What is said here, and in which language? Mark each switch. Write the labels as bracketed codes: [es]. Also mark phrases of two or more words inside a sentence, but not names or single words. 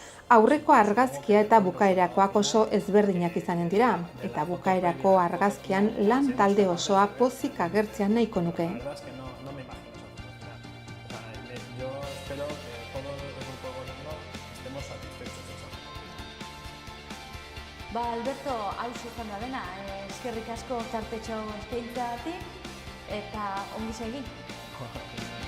[eu] aurreko argazkia eta bukaerakoak oso ezberdinak izanen dira eta bukaerako argazkian lan talde osoa pozik agertzean nahiko nuke. [es] La verdad es que no me imagino esa felicidad. Yo espero que todo el grupo de gobierno estemos satisfechos de esa felicidad. [eu] Alberto, hau izan da dena, eskerrik asko tartetxo eskaintzagatik eta ongi segi.